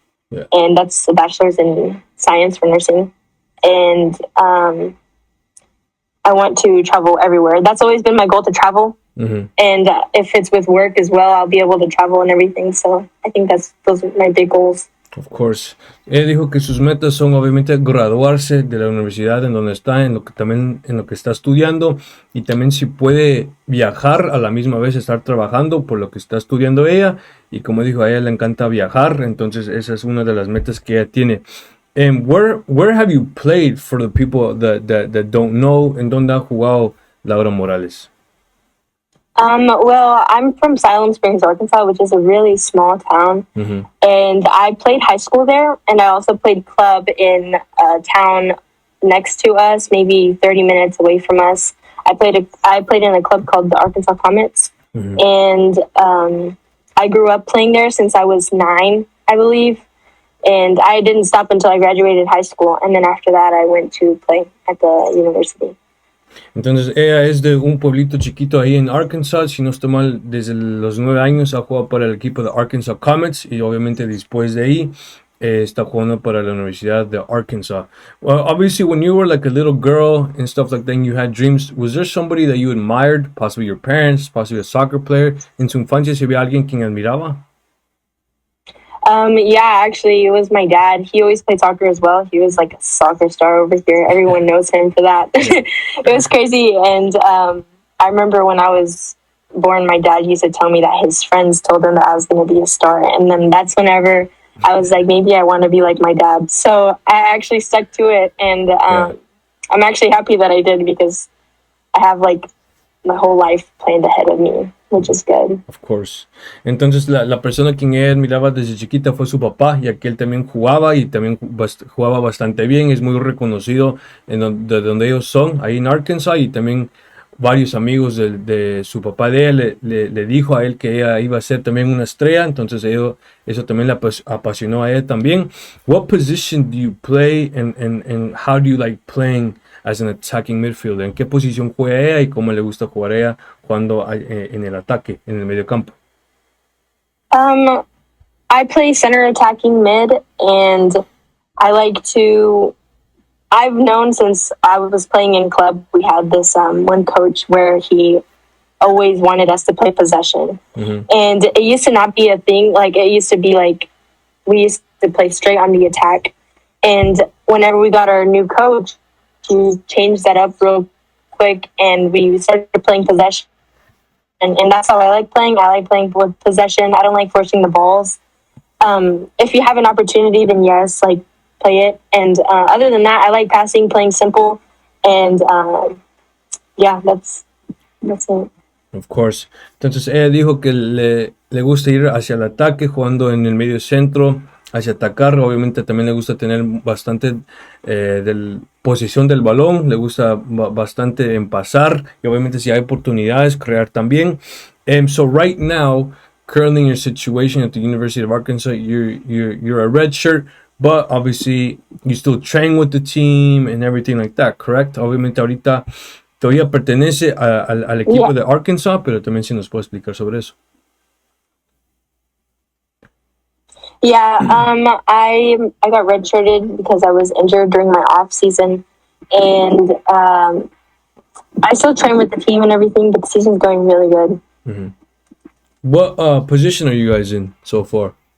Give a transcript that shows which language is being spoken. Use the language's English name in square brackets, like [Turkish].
[English] Yeah. And that's a bachelor's in science for nursing. And I want to travel everywhere. That's always been my goal, to travel. And if it's with work as well, I'll be able to travel and everything. So I think those are my big goals. Of course. [Spanish] Ella dijo que sus metas son obviamente graduarse de la universidad en donde está, en lo que está estudiando, y también si puede viajar a la misma vez, estar trabajando por lo que está estudiando ella, y como dijo, a ella le encanta viajar, entonces esa es una de las metas que ella tiene. [English] And where have you played, for the people that don't know? [Spanish] ¿En dónde ha jugado Laura Morales? [English] Well, I'm from Siloam Springs, Arkansas, which is a really small town. And I played high school there, and I also played club in a town next to us, maybe 30 minutes away from us. I played in a club called the Arkansas Comets. And I grew up playing there since I was 9, I believe. And I didn't stop until I graduated high school. And then after that, I went to play at the university. [Spanish] Entonces ella es de un pueblito chiquito ahí en Arkansas, si no estoy mal, desde los 9 años ha jugado para el equipo de Arkansas Comets, y obviamente después de ahí está jugando para la Universidad de Arkansas. [English] Well, obviously when you were like a little girl and stuff like that, and you had dreams, was there somebody that you admired, possibly your parents, possibly a soccer player? [Spanish] En su infancia se había alguien quien admiraba? [English] Yeah, actually, it was my dad. He always played soccer as well. He was like a soccer star over here. Everyone knows him for that. It was crazy. And I remember when I was born, my dad used to tell me that his friends told him that I was going to be a star. And then that's whenever I was like, maybe I want to be like my dad. So I actually stuck to it. And I'm actually happy that I did, because I have like my whole life planned ahead of me, which is good. Of course. [Spanish] Entonces la persona quien ella admiraba desde chiquita fue su papá, ya que él también jugaba, y también jugaba bastante bien. Es muy reconocido de donde ellos son, ahí en Arkansas, y también varios amigos de su papá de él le dijo a él que ella iba a ser también una estrella. Entonces eso también le apasionó a ella también. [English] What position do you play, and how do you like playing as an attacking midfielder? [Spanish] ¿En qué posición juega ella y cómo le gusta jugar ella cuando en el ataque, en el mediocampo? [English] I play center attacking mid, and I've known since I was playing in club, we had this one coach where he always wanted us to play possession. And it used to not be a thing. Like, it used to be like we used to play straight on the attack. And whenever we got our new coach, he changed that up real quick, and we started playing possession. And that's how I like playing. I like playing with possession. I don't like forcing the balls. If you have an opportunity, then yes, like, play it. And other than that, I like passing, playing simple. And yeah, that's it. Of course. [Spanish] Entonces ella dijo que le gusta ir hacia el ataque, jugando en el medio centro, hacia atacar. Obviamente también le gusta tener bastante posición del balón, le gusta bastante en pasar, y obviamente si hay oportunidades, crear también. [English] So right now, currently in your situation at the University of Arkansas, you're a redshirt, but obviously you still train with the team and everything like that, correct? [Spanish] Obviamente ahorita todavía pertenece al equipo de Arkansas, pero también si nos puede explicar sobre eso. [English] Yeah, I got redshirted because I was injured during my off season, and I still train with the team and everything, but the season's going really good. What position are you guys in so far?